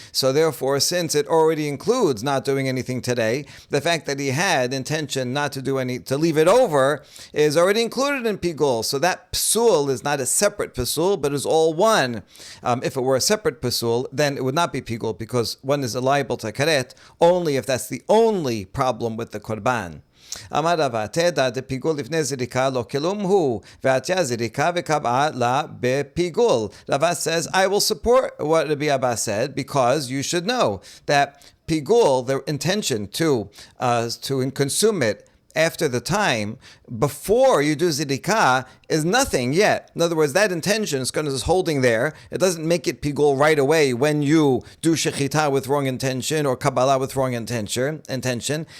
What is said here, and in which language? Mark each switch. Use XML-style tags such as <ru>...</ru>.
<en>So therefore, since it already includes not doing anything today, the fact that he had intention not to to leave it over is already included in pigul. So that psul is not a separate psul, but is all one. If it were a separate psul, then it would not be pigul, because one is liable to karet only if that's the only problem with the korban.</en> <he>אמר רבא, תדע דפיגול לפני זריקה לא כלום הוא, ועתיה זריקה וקבעה לה בפיגול.</he> <en>Rava says, I will support what Rabbi Abba said, because you should know that pigul, the intention to consume it after the time, before you do zidikah, is nothing yet. In other words, that intention is going to just holding there. It doesn't make it pigul right away when you do shechita with wrong intention or kabbalah with wrong intention.</en>